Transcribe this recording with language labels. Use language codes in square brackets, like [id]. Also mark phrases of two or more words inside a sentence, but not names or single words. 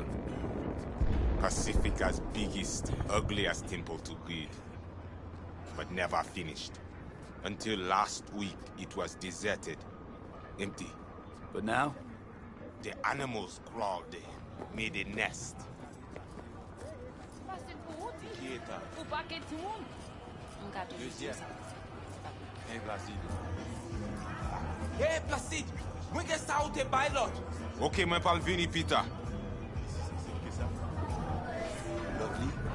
[en] Pacifica's biggest, ugliest temple to greed. But never finished. Until last week, it was deserted. Empty. But now? The animals crawled there, made a nest. Hey, Placide! [ht] Mwen gen sa ou te bay lot! Ok, mwen pal vini, Peter. [en] Lovely.